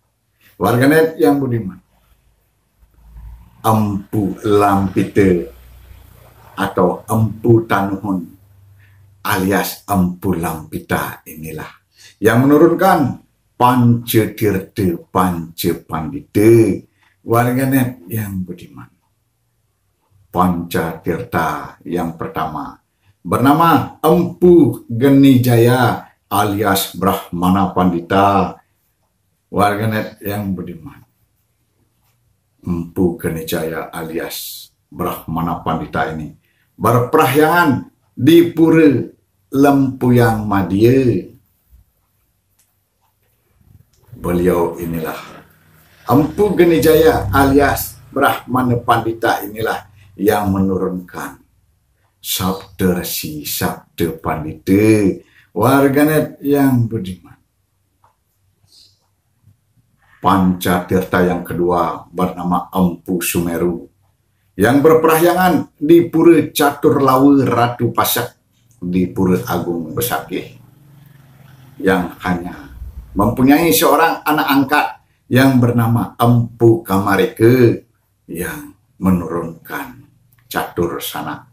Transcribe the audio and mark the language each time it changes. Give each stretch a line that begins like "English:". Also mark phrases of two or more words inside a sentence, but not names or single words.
Indonesian: Warganet yang budiman, Empu Lampita atau Empu Tanuhun alias Empu Lampita inilah yang menurunkan Pancatirta Pancapandita. Warganet yang budiman, Pancatirta yang pertama bernama Empu Genijaya alias Brahmana Pandita. Warganet yang budiman, Empu Genijaya alias Brahmana Pandita ini berperahyangan di Pura Lempuyang Madya. Beliau inilah Empu Genijaya alias Brahmana Pandita inilah yang menurunkan Sabta Resi, Sabta Pandita. Warganet yang budiman, Pancatirta yang kedua bernama Empu Sumeru yang berperahyangan di Pura Caturlawa Ratu Pasak di Pura Agung Besakih, yang hanya mempunyai seorang anak angkat yang bernama Empu Kamareka yang menurunkan catur sana.